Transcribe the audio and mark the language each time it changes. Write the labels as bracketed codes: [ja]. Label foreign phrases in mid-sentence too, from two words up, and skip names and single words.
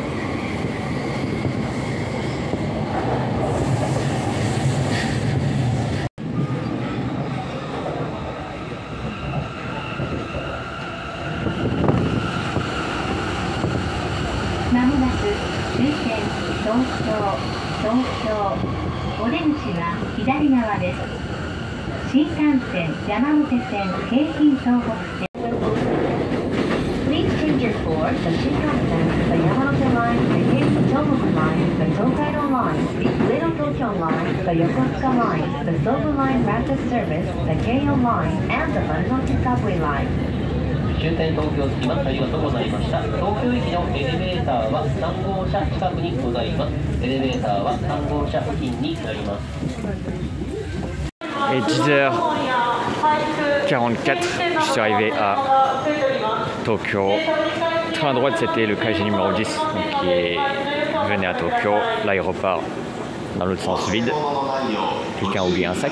[ja] まもなく終点東京お出口は左側です。新幹線山手線京浜東北線 [en] Please change your floor, the Shinkansen, the Yamanote line, the Keihei Tohoku line, the Tokaido line, the Ueno Tokyo line, the Yokosuka line, the Sobu line rapid service, the Keio line, and the Marunouchi subway line. [ja] 終点東京着きます。ありがとうございました。東京駅のエレベーターは3号車近くにございます。エレベーターは3号車付近になります。 [fr] Et 10h44, je suis arrivé à Tokyo. Train à droite, c'était le Kaiji numéro 10 donc, qui venait à Tokyo. Là, il repart dans l'autre sens vide. Quelqu'un a oublié un sac?